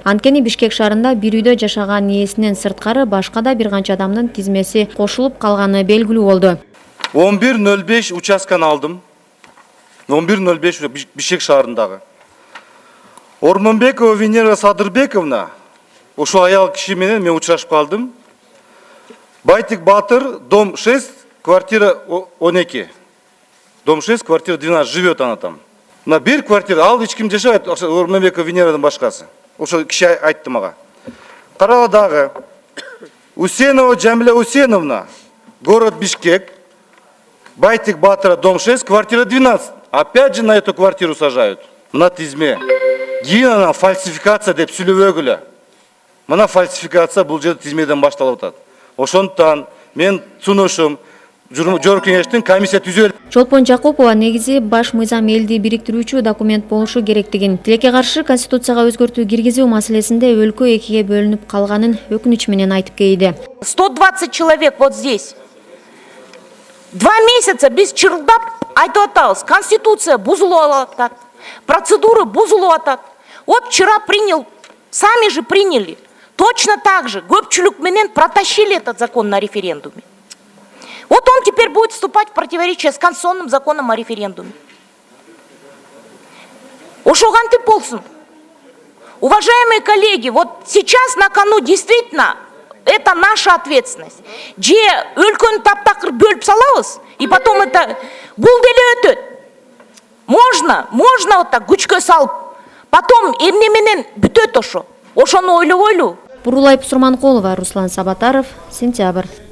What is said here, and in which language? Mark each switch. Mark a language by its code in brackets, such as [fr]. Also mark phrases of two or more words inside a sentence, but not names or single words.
[ky] Анткени Бишкек шаарында бир үйдө жашаган ээсинен сырткары башка да бир канча адамдын тизмеси кошулуп калганы белгилүү болду. 11:05 участканы алдым. 11:05 Бишкек шаарындагы. Ормонбекова Венера Садырбековна, ошол аял киши менен мен учурашып калдым. Байтик Батыр, [ru] дом 6, квартира 12. Дом 6, квартира 12, живет она там. [ky] На бир квартира, ал эч ким жашабайт, Ормонбекова Венерадан башкасы. Ошол киши айтты мага. Карала дагы. [ru] Усенова Джамиля Усеновна, город Бишкек. Байтик Батыра, дом 6, квартира 12. Опять же на эту квартиру сажают. [ky] Мына тизме. Кийин анан фальсификация деп сүйлөбөгүлө. Мына фальсификация бул жерде тизмеден башталып атат. Ошондуктан мен сунушум жогорку кеңештин комиссия түзөлүп. Чолпон Жакупова негизи баш мыйзам элди бириктирүүчү документ болушу керектигин, тилекке каршы Конституцияга өзгөртүү киргизүү маселесинде өлкө экиге бөлүнүп калганын өкүнүч менен айтып кейди. [ru] 120 человек вот здесь. [ky] 2 месяца біз чырылдап айтып атабыз, конституция бузулуп атат, процедуры бузулуп атат. [ru] Вот вчера сами же приняли. Точно так же [ky] көпчүлүк менен [ru] протащили этот закон на референдуме. Вот он теперь будет вступать в противоречие с конституционным законом о референдуме. [ky] Ошо кантип болсун? [ru] Уважаемые коллеги, вот сейчас на кону действительно это наша ответственность. [ky] Же өлкөнү таптакыр бөлүп салабыз, [ru] и потом это [ky] бул деле өтөт. [ru] Можно вот так [ky] күчкө салып, потом эмне менен бүтөт ошо. Ошону ойлобойлу. Бурулай Пусурманкулова, Руслан Сабатаров, Сентябрь.